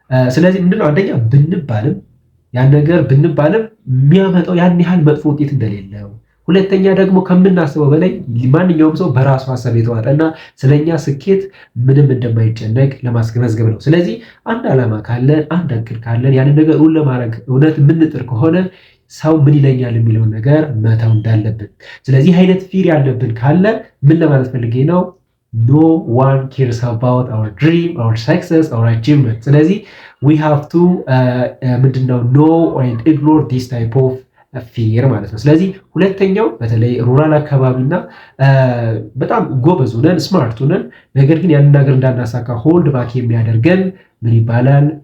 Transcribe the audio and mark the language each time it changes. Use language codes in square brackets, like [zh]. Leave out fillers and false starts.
[am] ስለዚህ ምንድነው አንደኛ ብንባልም ያን ነገር ብንባልም የሚያመጣው ያን ያህል መጥፎ ውጤት እንደሌለው፣ ሁለተኛ ደግሞ ከምናስበው በላይ ማንኛውም ሰው በራሱ ሀሳብ የተዋጠና ስለኛ ስኬት ምንም እንደማይጨነቅ ለማስገንዘብ ነው። ስለዚህ አንድ ዓላማ ካለን አንድ እቅድ ካለን ያንን ነገር እውን ለማድረግ እውነት የምንጥር ከሆነ ሰው ምን ይለኛል የሚለውን ነገር መተው እንዳለብን። ስለዚህ አይነት ፊር ያለብን ካለ ምን ለማለት ፈልጌ ነው? [en] no one cares about our dream, our success, our achievement. [am] ስለዚህ [en] we have to [am] ምንድነው [en] know and ignore this type of fear [am] ማለት ነው። ስለዚህ ሁለተኛው በተለይ ሩራል አካባቢና በጣም ጎበዝ ሆነን ስማርት ሆነን ነገር ግን ያንን ነገር እንዳናሳካ ሆልድ ባክ የሚያደርገን ምን ይባላል?